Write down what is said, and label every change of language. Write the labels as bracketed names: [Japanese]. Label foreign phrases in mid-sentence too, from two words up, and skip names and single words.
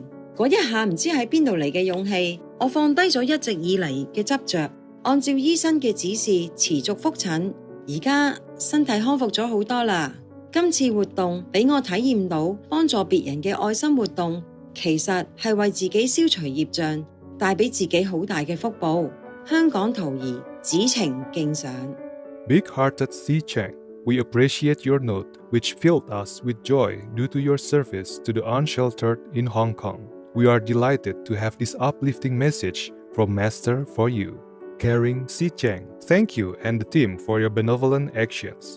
[Cantonese] 嗰一下唔知喺邊度嚟嘅勇氣，我放低咗一直以嚟嘅執着，按照醫生嘅指示持續覆診，而家身體康復咗好多啦。今次活動俾我體驗到幫助別人嘅愛心活動，其實係為自己消除業障，帶俾自己好大嘅福報。香港陶兒子晴敬上。 [English] Big-hearted Si Cheng, we appreciate your note, which filled us with joy due to your service to the unsheltered in Hong Kong. We are delighted to have this uplifting message from Master for you. Caring Si Cheng, thank you and the team for your benevolent actions.